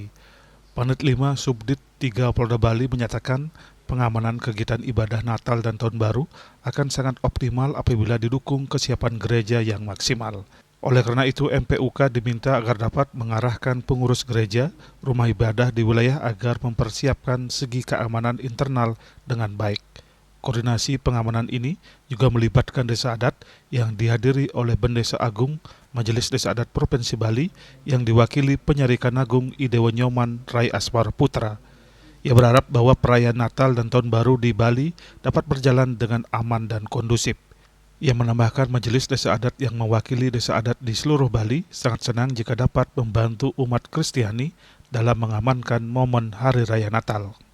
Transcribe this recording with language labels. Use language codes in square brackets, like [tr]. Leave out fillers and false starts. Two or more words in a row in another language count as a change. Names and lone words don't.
[id] Panit 5 Subdit 3 Polda Bali menyatakan pengamanan kegiatan ibadah Natal dan Tahun Baru akan sangat optimal apabila didukung kesiapan gereja yang maksimal. Oleh karena itu, MPUK diminta agar dapat mengarahkan pengurus gereja, rumah ibadah di wilayah agar mempersiapkan segi keamanan internal dengan baik. Koordinasi pengamanan ini juga melibatkan desa adat yang dihadiri oleh Bendesa Agung Majelis Desa Adat Provinsi Bali yang diwakili Penyarikan Agung Idewa Nyoman Rai Aswar Putra. Ia berharap bahwa perayaan Natal dan Tahun Baru di Bali dapat berjalan dengan aman dan kondusif. Ia menambahkan Majelis Desa Adat yang mewakili desa adat di seluruh Bali sangat senang jika dapat membantu umat Kristiani dalam mengamankan momen Hari Raya Natal.